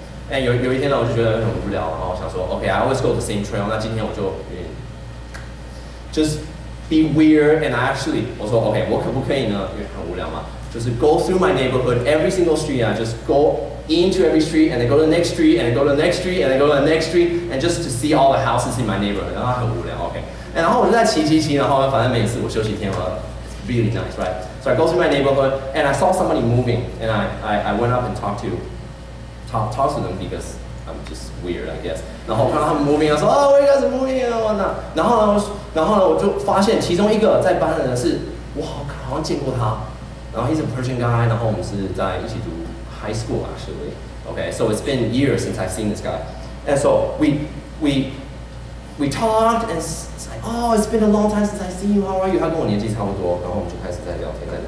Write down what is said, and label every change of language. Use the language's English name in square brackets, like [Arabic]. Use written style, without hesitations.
[English] And [Chinese] 有一天呢，我就觉得很无聊，然后想说 ， [English] OK, I always go the same trail. [Chinese] 那今天我就 [English] just be weird and I actually [Chinese] 我说 OK, 我可不可以呢？因为很无聊嘛，就是 [English] go through my neighborhood every single street. I just go into every street and then go to the next street and then go to the next street and then go to the next street and just to see all the houses in my neighborhood. [Chinese] 然后很无聊 ，OK. 然后我就在骑，然后反正每次我休息天 [English] it's really nice, right? So I go through my neighborhood and I saw somebody moving and I went up and talked to them because I'm just weird, I guess. [Chinese] 然后看到他们 moving, 我说哦 ， [English] where you guys are moving [Chinese] 然后呢，我就发现其中一个在班的人是我好像见过他，然后 [English] he's a Persian guy, [Chinese] 然后我们是在一起读 high school actually. [English] Okay, so it's been years since I've seen this guy, and so we talked and it's like, oh, it's been a long time since I've seen you. How are you? [Chinese] 他跟我年纪差不多，然后我们就开始在聊天。